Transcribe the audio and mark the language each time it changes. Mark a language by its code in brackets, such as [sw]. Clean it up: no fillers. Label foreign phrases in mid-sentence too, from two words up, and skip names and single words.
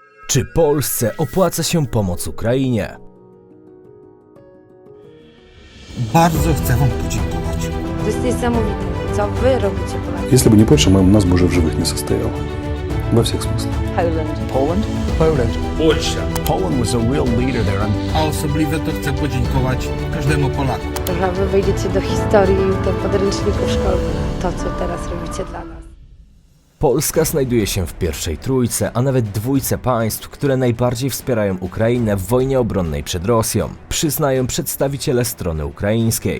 [pl] Czy Polsce opłaca się pomoc Ukrainie? Bardzo chcę Wam podziękować. To jest niesamowite, co wy robicie, Polacy. [ru] Если бы не Польша, нас бы уже в живых не состояло. Во всех смыслах. [en] Poland was a real leader there. [pl] A osobliwie to chcę podziękować każdemu Polaku. Że wy wejdziecie do historii, do podręczników szkolnych. To, co teraz robicie dla nas. Polska znajduje się w pierwszej trójce, a nawet dwójce państw, które najbardziej wspierają Ukrainę w wojnie obronnej przed Rosją, przyznają przedstawiciele strony ukraińskiej.